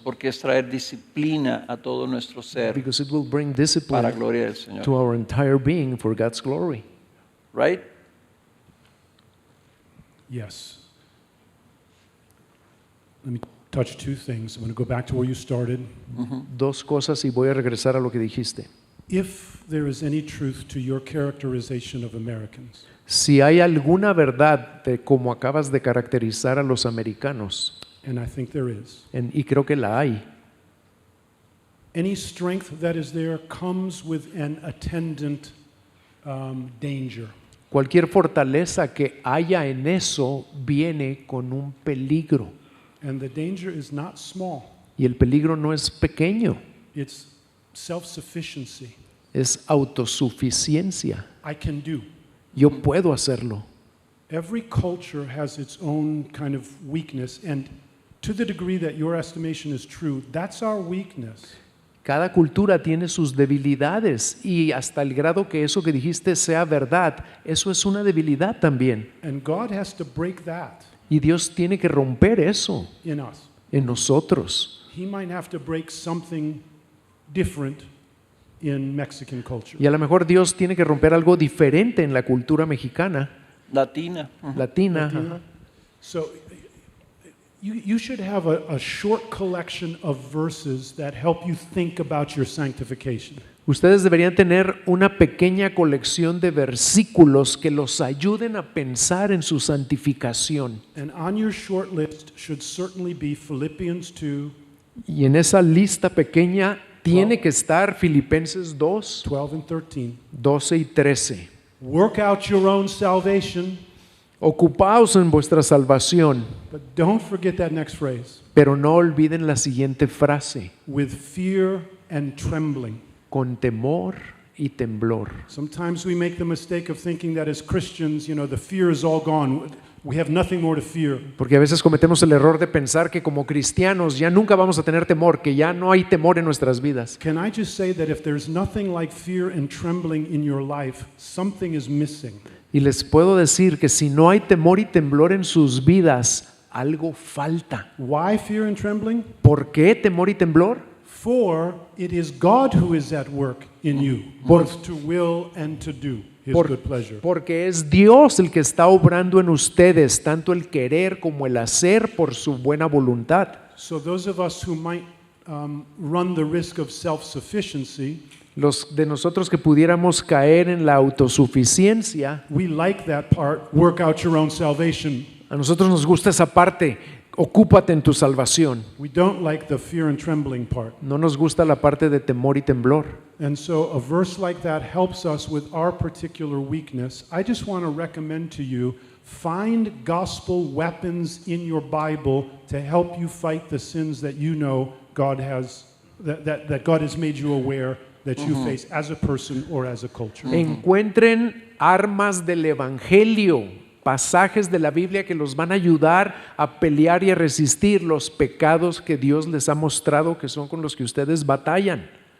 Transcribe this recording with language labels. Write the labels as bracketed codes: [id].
[es] Porque es traer disciplina a todo nuestro ser [en] because it will bring [es] para [en] discipline [es] gloria del Señor. [en] to our entire being for God's glory. Right? Yes. Let me touch two things. I'm going to go back to where you started. [es] Dos cosas y voy a regresar a lo que dijiste. [en] If there is any truth to your characterization of Americans, [es] Si hay alguna verdad de cómo acabas de caracterizar a los americanos, [en] and I think there is, [es] y creo que la hay, [en] any strength that is there comes with an attendant danger. [es] cualquier fortaleza que haya en eso viene con un peligro. [en] And the danger is not small, [es] Y el peligro no es pequeño, [en] it's self-sufficiency. [es] es autosuficiencia. [en] I can do. [es] Yo puedo hacerlo. [en] Every culture has its own kind of weakness, and to the degree that your estimation is true, that's our weakness. [es] Cada cultura tiene sus debilidades y hasta el grado que eso que dijiste sea verdad, eso es una debilidad también. [en] And God has to break that [es] Y Dios tiene que romper eso [en] in us. [es] en nosotros. [en] He might have to break something different in Mexican culture. [es] Y a lo mejor Dios tiene que romper algo diferente en la cultura mexicana, [en] Latina. [es] latina. [en] Latina. So you should have a short collection of verses that help you think about your sanctification. [es] Ustedes deberían tener una pequeña colección de versículos que los ayuden a pensar en su santificación. [en] And on your short list should certainly be Philippians 2, [es] Y en esa lista pequeña tiene que estar Filipenses 2, [en] 12 and 13. [es] 12 y 13. [en] Work out your own salvation, [es] Ocupaos en vuestra salvación, [en] but don't forget that next phrase, [es] pero no olviden la siguiente frase, [en] with fear and trembling. [es] con temor y temblor. [en] Sometimes we make the mistake of thinking that as Christians, the fear is all gone. We have nothing more to fear. [es] Porque a veces cometemos el error de pensar que como cristianos ya nunca vamos a tener temor, que ya no hay temor en nuestras vidas. [en] Can I just say that if there's nothing like fear and trembling in your life, something is missing. [es] Y les puedo decir que si no hay temor y temblor en sus vidas, algo falta. [en] Why fear and trembling? [es] ¿Por qué temor y temblor? [en] For it is God who is at work in you, both to will and to do His good pleasure. [es] Porque es Dios el que está obrando en ustedes, tanto el querer como el hacer por su buena voluntad. [en] So those of us who might run the risk of self-sufficiency, [es] Los de nosotros que pudiéramos caer en la autosuficiencia, [en] we like that part, work out your own salvation. [es] a nosotros nos gusta esa parte, ocúpate en tu salvación. [en] We don't like the fear and trembling part. [es] No nos gusta la parte de temor y temblor. [en] And so a verse like that helps us with our particular weakness. I just want to recommend to you, find gospel weapons in your Bible to help you fight the sins that you know God has, that God has made you aware that you face as a person or as a culture. [es] Encuentren armas del evangelio pasajes de la Biblia que los van a ayudar a pelear y a resistir los pecados que Dios les ha mostrado que son con los que ustedes batallan.